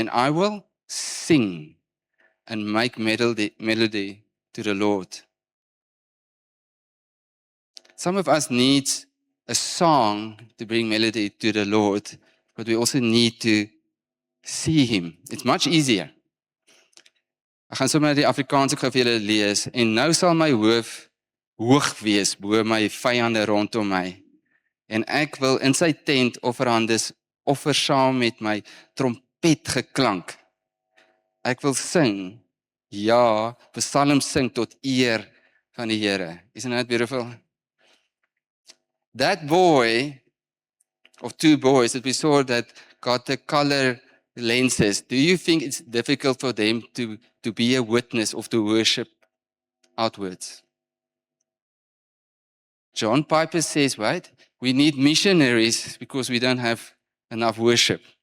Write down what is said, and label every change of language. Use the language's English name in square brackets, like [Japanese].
[English] And I will sing and make melody to the Lord. Some of us need a song to bring melody to the Lord, but we also need to see him. It's much easier. [Afrikaans] Ek gaan sommer die Afrikaanse gou vir julle lees. En nou sal my hoof hoog wees bo my vyande rondom my. En ek wil in sy tent offerhandes offer saam met my trompet geklank. Ek wil sing, ja, psalms sing tot eer van die Here. [English] Isn't that beautiful? That boy, or two boys that we saw that got the color lenses, do you think it's difficult for them to be a witness of the worship outwards? John Piper says, right? We need missionaries because we don't have enough worship.